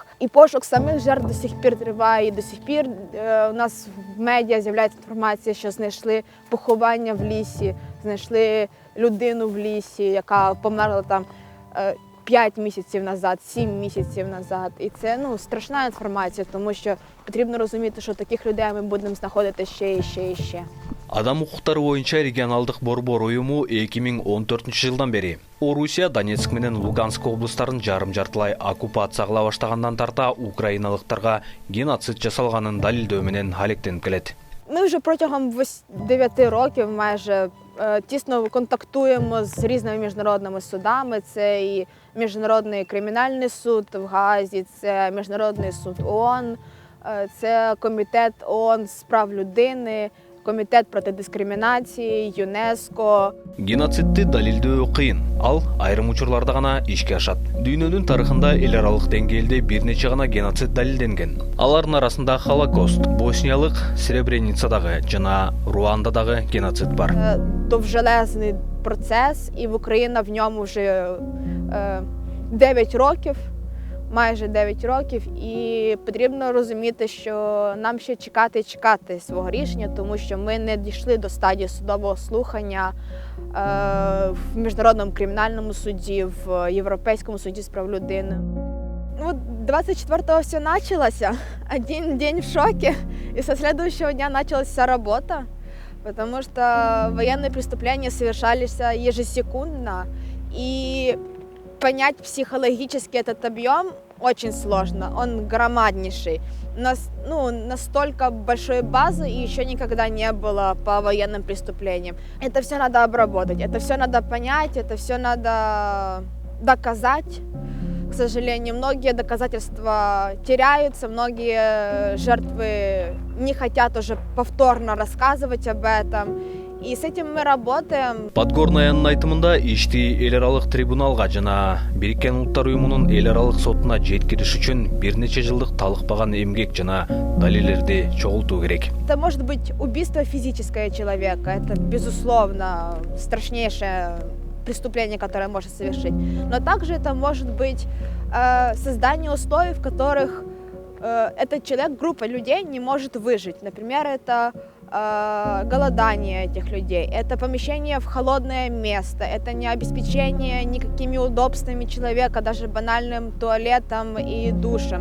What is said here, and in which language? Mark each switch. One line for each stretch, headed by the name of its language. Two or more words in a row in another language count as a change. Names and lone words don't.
Ukrainian: І пошук самих жертв до сих пір триває. І до сих пір у нас в медіа з'являється інформація, що знайшли поховання в лісі, знайшли людину в лісі, яка померла там 5 місяців назад, 7 місяців назад. І це страшна інформація, тому що потрібно розуміти, що таких людей ми будемо знаходити ще і ще і ще.
Kyrgyz: Адам укуктары боюнча регионалдык борбор уюму 2014-жылдан бери Орусия Донецк менен Луганск облустарын жарым-жартылай оккупацияга баштагандан тарта украиналыктарга геноцид жасалганын далилдөө менен алектенип келет.
Ukrainian: Ми вже протягом 9 років майже тісно контактуємо з різними міжнародними судами. Це і Міжнародний кримінальний суд в Гаазі, це Міжнародний суд ООН, це Комітет ООН з прав людини, Комітет проти дискримінації, ЮНЕСКО.
Kyrgyz: Геноцидти далилдөө кыйын. Ал айрым учурларда гана ишке ашат. Дүйнөнүн тарыхында эл аралык деңгээлде бир нече гана геноцид далилденген. Алардын арасында Холокост, Босниялык Сребреницадагы жана Руандадагы геноцид бар.
Ukrainian: Довжелезний процес, і Україна в ньому вже 9 років, майже 9 років, і потрібно розуміти, що нам ще чекати і чекати свого рішення, тому що ми не дійшли до стадії судового слухання в Міжнародному кримінальному суді, в Європейському суді з прав людини.
Russian: Ну, 24-го все началося, один день в шоке, и со следующего дня началась вся работа, потому что военные преступления совершались ежесекундно, и понять психологически этот объем очень сложно, он громаднейший. У нас настолько большой базы еще никогда не было по военным преступлениям. Это все надо обработать, это все надо понять, это все надо доказать. К сожалению, многие доказательства теряются, многие жертвы не хотят уже повторно рассказывать об этом. И с этим мы работаем.
Kyrgyz: Подгорнаянын айтымында ишти эл аралык трибуналга жана Бириккен Улуттар Уюмунун эл аралык сотуна жеткириш үчүн бир нече жылдык талыкпаган эмгек жана далилдерди чогултуу керек.
Russian: Это может быть убийство физическое человека, это безусловно страшнейшее преступление, которое может совершить. Но также это может быть создание условий, в которых этот человек, группа людей не может выжить. Например, это голодание этих людей, это помещение в холодное место, это не обеспечение никакими удобствами человека, даже банальным туалетом и душем.